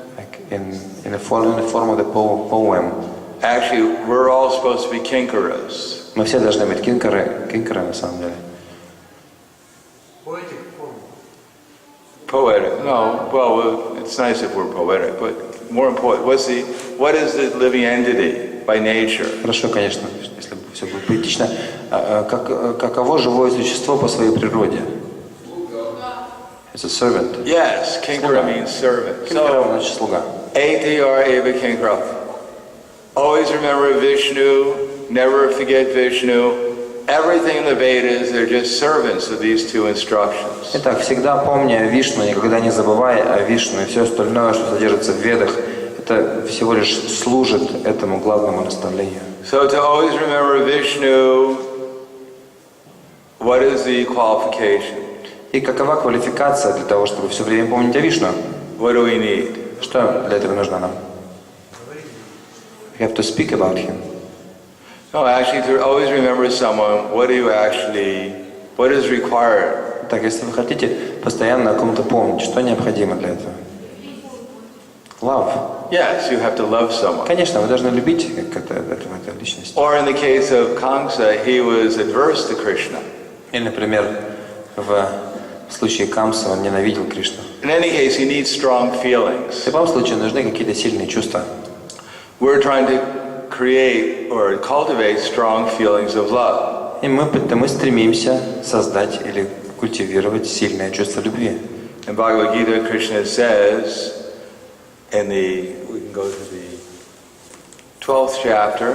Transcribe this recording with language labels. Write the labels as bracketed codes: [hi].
[en] Like in the form of the poem. Actually, we're all supposed to be Kinkaras. [ru] Мы все должны быть кинкары на самом деле. [en] Poetic. No, well, it's nice if we're poetic, but more important, what is the living entity by nature? [ru] Хорошо, конечно, если все будет поэтично. Каково живое существо по своей природе? [en] It's a servant. Yes, Kinkara means servant. [ru] Кинкара [en] So, [ru] значит слуга. [sa] ATR Eva Kinkara. [en] Always remember Vishnu, never forget Vishnu. Everything in the Vedas, they're just servants of these two instructions. [ru] Итак, всегда помни о Вишну, никогда не забывай о Вишну, и все остальное, что содержится в Ведах, это всего лишь служит этому главному наставлению. [en] So to always remember Vishnu, what is the qualification? [ru] И какова квалификация для того, чтобы все время помнить о Вишну? [en] What do we need? [ru] Что для этого нужно нам? [en] We have to speak about him. No, actually, to always remember someone, what is required? [ru] Так, если вы хотите постоянно о ком-то помнить, что необходимо для этого? [en] Love. Yes, you have to love someone. [ru] Конечно, вы должны любить эту личность. [en] Or in the case of Kamsa, he was adverse to Krishna. [ru] Или, например, в случае Камса он ненавидел Кришну. [en] In any case, he needs strong [ru] В [en] feelings. [ru] любом случае нужны какие-то сильные чувства. [en] We're trying to create or cultivate strong feelings of love. [ru] И мы стремимся создать или культивировать сильное чувство любви. [en] In Bhagavad Gita, Krishna says, we can go to the 12th chapter.